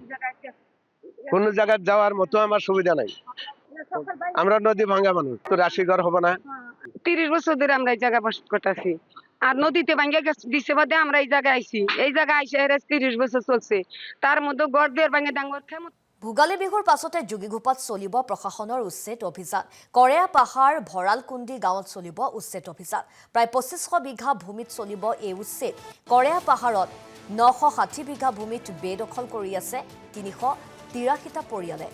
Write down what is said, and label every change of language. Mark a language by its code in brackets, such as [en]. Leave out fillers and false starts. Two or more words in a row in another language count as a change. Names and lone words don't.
[bn] কোন জায়গায় যাওয়ার মতো আমার সুবিধা নাই। আমরা নদী ভাঙা মানুষ, তো রাশি ঘর হবো না। ৩০ বছর ধরে আমরা এই জায়গায় বাস করতেছি। আর নদীতে ভাঙ্গা দিছে বাদে আমরা এই জায়গায় আইছি। এই জায়গায় আইসে ৩০ বছর চলছে। তার মধ্যে গড় দিয়ে ভাঙে ডাঙর খেমত। [as] ভোগালী বিহুৰ পাছতে যোগীঘোপাত চলিব প্ৰশাসনৰ উচ্ছেদ অভিযান। কৰেয়া পাহাৰ ভৰালকুণ্ডি গাঁৱত চলিব উচ্ছেদ অভিযান। প্ৰায় ২৫০০ বিঘা ভূমিত চলিব এই উচ্ছেদ। কৰেয়া পাহাৰত ৯৬০ বিঘা ভূমিত বেদখল কৰি আছে ৩৮৩টা পৰিয়ালে।